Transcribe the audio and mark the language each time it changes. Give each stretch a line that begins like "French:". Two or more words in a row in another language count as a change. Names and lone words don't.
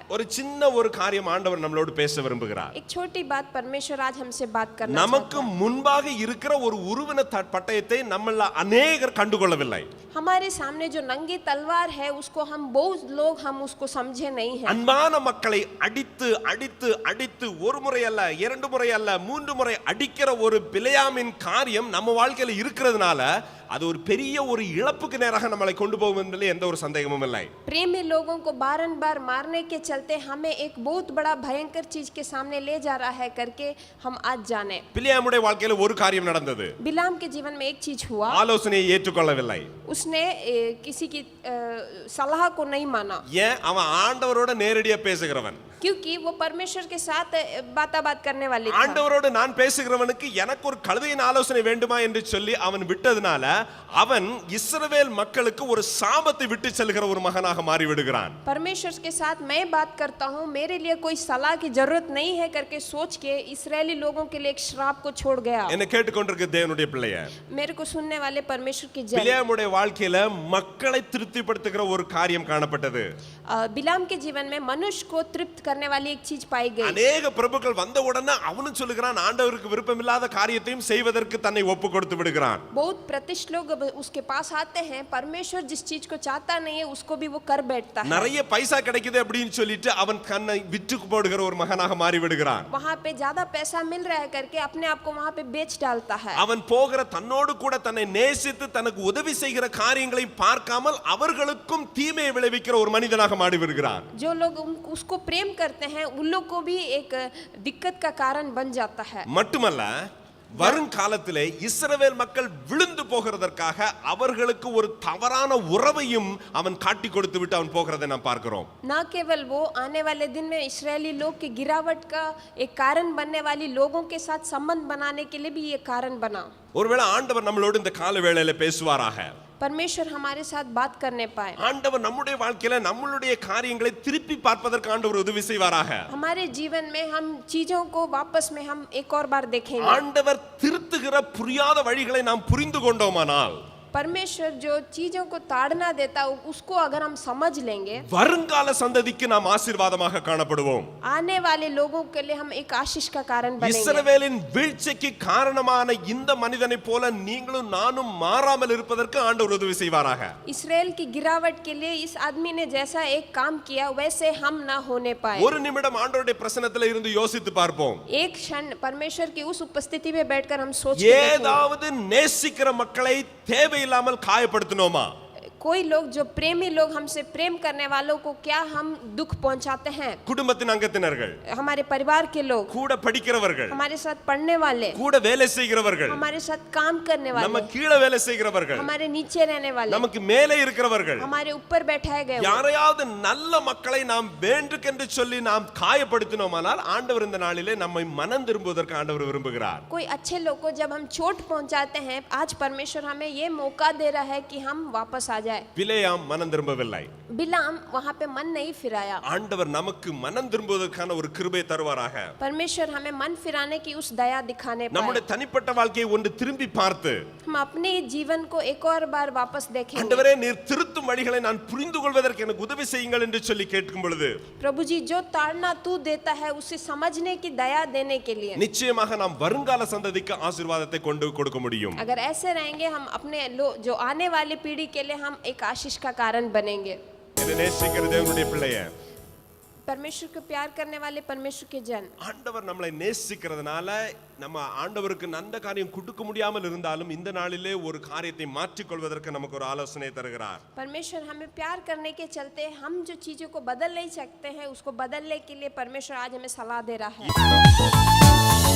Tamil: ஒரு சின்ன ஒரு காரியம் ஆண்டவர் நம்மளோடு பேச விரும்புகிறார்.
Hindi: एक छोटी बात परमेश्वर आज हमसे बात करना
Tamil: நமக்கு முன்பாக இருக்கிற ஒரு உருவன பட்டயத்தை நம்மள अनेகர் கண்டுகொள்ளவில்லை.
Hindi: हमारे सामने जो नंगी तलवार है उसको हम बहुत लोग हम उसको समझे नहीं है।
Tamil: அன்பான மக்களை அடித்து அடித்து அடித்து ஒரு முறை அல்ல, 2 முறை அல்ல, 3 முறை அடிக்கிற ஒரு பிலேயாமின் காரியம் நம்ம வாழ்க்கையில இருக்கிறதுனால அது ஒரு பெரிய ஒரு இழப்புக்கு நேராக நம்மளை கொண்டு போகும் என்பதில் எந்த ஒரு சந்தேகமும் இல்லை.
Hindi: प्रेमी लोगों को बारंबार मारने के चलते हमें एक बहुत बड़ा भयंकर चीज के सामने ले जा रहा है करके हम आज जाने।
Tamil: பிலேயாமுடைய வாழ்க்கையில ஒரு காரியம் நடந்தது.
Hindi: बिलाम के जीवन में एक चीज हुआ,
Tamil: ஆலோசனையை ஏற்றுக்கொள்ளவில்லை.
Hindi: उसने किसी की सलाह को नहीं माना।
Tamil: ஏன்? அவன் ஆண்டவரோட நேரடியா பேசுகிறவன்.
Hindi: क्योंकि वो परमेश्वर के साथ बात करने वाले था।
Tamil: ஆண்டவரோடு நான் பேசுகிறவனுக்கு எனக்கு ஒரு கழுதையின் ஆலோசனை வேண்டுமா என்று சொல்லி அவன் விட்டதுனால அவன் இஸ்ரவேல் மக்களுக்கு ஒரு சாபத்தை விட்டு செல்கிற ஒரு மகனாக மாறி விடுகிறான்.
Hindi: परमेश्वर के साथ मैं बात करता हूँ, मेरे लिए कोई सलाह की जरूरत नहीं है करके सोच के इस्राएली लोगों के लिए एक श्राप को छोड़ गया।
Tamil: என்ன கேட்டுக்கொண்டிருக்க தேவனுடைய பிள்ளையே,
Hindi: मेरे को सुनने वाले परमेश्वर की जन,
Tamil: பிலேயாமுடைய வாழ்க்கையில மக்களை திருப்திப்படுத்துகிற ஒரு காரியம் காணப்பட்டது.
Hindi: बिलाम के जीवन में मनुष्य को तृप्त करने वाली एक चीज पाई गई।
Tamil: அநேக பிரபுக்கள் வந்த உடனே அவனும் சொல்லுகிறான் ஆண்டவருக்கு விருப்பமில்லாத காரியத்தையும் செய்வதற்கு தன்னை ஒப்பு கொடுத்து விடுகிறான்.
Hindi: बहुत प्रतिष्ठित लोग उसके पास आते हैं, परमेश्वर जिस चीज को चाहता नहीं है उसको भी वो कर बैठता है।
Tamil: நிறைய பைசா கிடைக்குது அப்படின்னு சொல்லிட்டு அவன் கண்ணை விற்று போடுகிற ஒரு மகனாக மாறி விடுகிறான்.
Hindi: वहाँ पे ज्यादा पैसा मिल रहा है करके अपने आप को वहाँ पे बेच डालता है।
Tamil: அவன் போகிற தன்னோடு கூட தன்னை நேசித்து தனக்கு உதவி செய்கிற காரியங்களை பார்க்காமல் அவர்களுக்கும் தீமையை விளைவிக்கிற ஒரு மனிதனாக மாறி விடுகிறான்.
Hindi: जो लोग उसको प्रेम करते हैं उन लोग को भी एक दिक्कत का कारण बन जाता है।
Tamil: மட்டுமல்ல, வருங்காலத்திலே இஸ்ரவேல் மக்கள் விழுந்து போகிறதற்காக அவர்களுக்கு ஒரு தவறான உறவையும் அவன் காட்டி கொடுத்து விட்டு அவன் போகிறதை நாம் பார்க்கிறோம்.
Hindi: न केवल वो, आने वाले दिन में इस्राएली लोग की गिरावट का एक कारण बनने वाली लोगों के साथ संबंध बनाने के लिए भी ये कारण बना।
Tamil: ஒருவேளை ஆண்டவர் நம்மளோடு இந்த கால வேளையில பேசுவாராக,
Hindi: परमेश्वर हमारे साथ बात करने पाए,
Tamil: ஆண்டவர் நம்முடைய வாழ்க்கையில நம்மளுடைய காரியங்களை திருப்பி பார்ப்பதற்கு ஆண்டவர் உதவி செய்வாராக.
Hindi: हमारे जीवन में हम चीजों को वापस में हम एक और बार देखेंगे।
Tamil: ஆண்டவர் திருத்துகிற புரியாத வழிகளை நாம் புரிந்து கொண்டோமானால்,
Hindi: परमेश्वर जो चीजों को ताड़ना देता उसको अगर हम समझ लेंगे,
Tamil: வருங்கால சந்ததிக்கு நாம் ஆசீர்வாதமாக காணப்படுவோம்.
Hindi: आने वाले लोगों के लिए हम एक आशीष का कारण बनेंगे।
Tamil: இஸ்ரவேலின் வீழ்ச்சிக்கு காரணமான இந்த மனிதனை போல நீங்களும் நானும் மாறாமல் இருப்பதற்கு ஆண்டவர் உதவி செய்வாராக.
Hindi: इस्राएल की गिरावट के लिए इस आदमी ने जैसा एक काम किया वैसे हम ना होने पाए।
Tamil: ஒரு நிமிடம் ஆண்டவருடைய பிரசன்னத்தில் இருந்து யோசித்து பார்ப்போம்.
Hindi: एक क्षण परमेश्वर की उस उपस्थिति में बैठकर हम सोच के देखेंगे,
Tamil: ஏதாவது நேசிக்கிற மக்களை தேவையில்லாமல் காயப்படுத்தினோமா?
Hindi: कोई लोग जो प्रेमी लोग हमसे प्रेम करने वालों को क्या हम दुख पहुंचाते हैं?
Tamil: குடும்பத்தின் அங்கத்தினர்கள்,
Hindi: हमारे परिवार के लोग,
Tamil: கூட படிக்கிறவர்கள்,
Hindi: हमारे साथ पढ़ने वाले,
Tamil: கூட வேலை செய்கிறவர்கள்,
Hindi: हमारे साथ काम करने
Tamil: நம்ம
Hindi: वाले,
Tamil: கீழே வேலை செய்கிறவர்கள்,
Hindi: हमारे नीचे रहने वाले,
Tamil: நமக்கு மேலே இருக்கிறவர்கள்,
Hindi: हमारे ऊपर बैठाए गए,
Tamil: யாரையாவது நல்ல மக்களை நாம் வேண்டுக்கென்று சொல்லி நாம் காயப்படுத்தினோமானால் ஆண்டவர் இந்த நாளிலே நம்மை மனம் திரும்புவதற்கு ஆண்டவர் விரும்புகிறார்.
Hindi: कोई अच्छे लोग को जब हम चोट पहुंचाते हैं, आज परमेश्वर हमें ये मौका दे रहा है कि हम वापस आ जाए।
Tamil: பிலேயாம் மனம் திரும்பவில்லை.
Hindi: बिलाम वहाँ पे मन नहीं फिराया।
Tamil: ஆண்டவர் நமக்கு மனம் திரும்புவதற்கான ஒரு கிருபை தருவாராக.
Hindi: परमेश्वर हमें मन फिराने की उस दया दिखाने
Tamil: நம்முடைய
Hindi: पाए।
Tamil: தனிப்பட்ட வாழ்க்கையை ஒன்று திரும்பி பார்த்து,
Hindi: हम अपने जीवन को एक और बार वापस देखेंगे।
Tamil: ஆண்டவரே நீர் திருத்தும் வழிகளை நான் புரிந்து கொள்வதற்கு எனக்கு உதவி செய்யுங்கள் என்று சொல்லி கேட்கும் பொழுது,
Hindi: प्रभु जी जो ताड़ना तू देता है उसे समझने की दया देने के लिए,
Tamil: நிச்சயமாக நாம் வருங்கால சந்ததிக்கு ஆசீர்வாதத்தை கொண்டு கொடுக்க முடியும்.
Hindi: अगर ऐसे रहेंगे हम अपने जो आने वाली पीढ़ी के लिए हम एक आशीष का कारण बनेंगे।
Tamil: என்னை நேசிக்கிற தேவனுடைய பிள்ளையே,
Hindi: परमेश्वर को प्यार करने वाले परमेश्वर के जन,
Tamil: ஆண்டவர் நம்மளை நேசிக்கிறதுனால நம்ம ஆண்டவருக்கு நல்ல காரியம் கொடுக்க முடியாமல் இருந்தாலும் இந்த நாளிலே ஒரு காரியத்தை மாற்றிக் கொள்வதற்கு நமக்கு ஒரு ஆலோசனை தருகிறார்.
Hindi: परमेश्वर हमें प्यार करने के चलते हम जो चीजों को बदल नहीं सकते हैं उसको बदलने के लिए परमेश्वर आज हमें सलाह दे रहा है।